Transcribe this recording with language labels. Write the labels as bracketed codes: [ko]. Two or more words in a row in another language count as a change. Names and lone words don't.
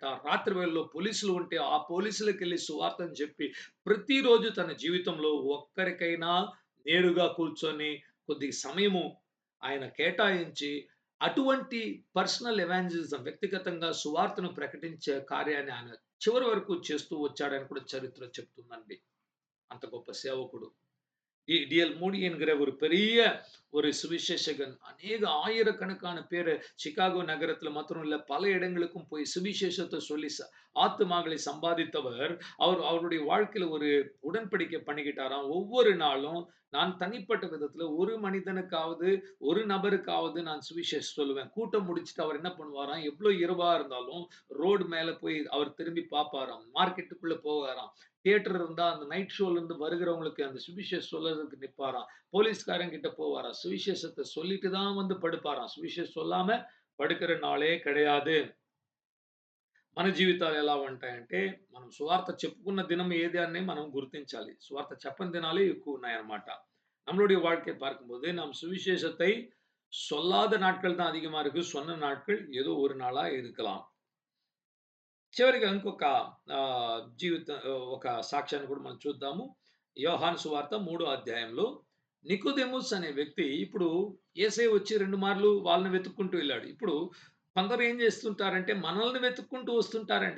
[te] రాత్రి వేళల్లో పోలీసులు ఉంటే ఆ పోలీసులకెళ్ళి సువార్తను చెప్పి ప్రతిరోజు తన జీవితంలో ఒక్కరికైనా నేరుగా కూర్చొని కొద్ది సమయము ఆయన కేటాయించి అటువంటి [en] personal evangelism, [te] వ్యక్తిగతంగా సువార్తను ప్రకటించే కార్యాన్ని ఆయన చివరి వరకు చేస్తూ వచ్చాడని కూడా చరిత్ర చెప్తుందండి. అంత గొప్ప సేవకుడు. [ta] டிஎல் மூடி என்கிற ஒரு பெரிய ஒரு சுவிசேஷகன் அநேக ஆயிரக்கணக்கான பேரை சிகாகோ நகரத்துல மாத்திரம் இல்ல பல இடங்களுக்கும் போய் சுவிசேஷத்தை சொல்லி ஆத்துமாக்களை சம்பாதித்தவர். அவருடைய வாழ்க்கையில ஒரு உடன்படிக்கை பண்ணிக்கிட்டாராம். ஒவ்வொரு நாளும் நான் தனிப்பட்ட விதத்துல ஒரு மனிதனுக்காவது ஒரு நபருக்காவது நான் சுவிசேஷம் சொல்லுவேன். கூட்டம் முடிச்சுட்டு அவர் என்ன பண்ணுவாராம், எவ்வளவு இரவா இருந்தாலும் ரோடு மேல போய் அவர் திரும்பி பார்ப்பாராம். மார்க்கெட்டுக்குள்ள போவாராம். தியேட்டர் இருந்தா அந்த நைட் ஷோல இருந்து வருகிறவங்களுக்கு அந்த சுவிசேஷம் சொல்றதுக்கு நிப்பாராம். போலீஸ்காரன் கிட்ட போவாராம். சுவிசேஷத்தை சொல்லிட்டு தான் வந்து படுப்பாராம். சுவிசேஷம் சொல்லாம படுக்கும் நாளே கிடையாது. [te] మన జీవితాలు ఎలా ఉంటాయంటే మనం సువార్త చెప్పుకున్న దినం ఏది అని మనం గుర్తించాలి. సువార్త చెప్పని దినాలే ఎక్కువ ఉన్నాయన్నమాట. [ta] நம்மளுடைய வாழ்க்கை பார்க்கும்போது நாம் சுவிசேஷத்தை சொல்லாத நாட்கள் தான் அதிகமா இருக்கு. சொன்ன நாட்கள் ஏதோ ஒரு நாளா இருக்கலாம். [te] చివరిగా ఇంకొక ఒక సాక్ష్యాన్ని కూడా మనం చూద్దాము. యోహాను సువార్త 3వ అధ్యాయంలో నికోదెముస్ అనే వ్యక్తి ఇప్పుడు యేసయ్య వచ్చి 2 మార్లు వాళ్ళని వెతుక్కుంటూ వెళ్ళాడు. ఇప్పుడు కొందరు ఏం చేస్తుంటారంటే మనల్ని వెతుక్కుంటూ వస్తుంటారండి.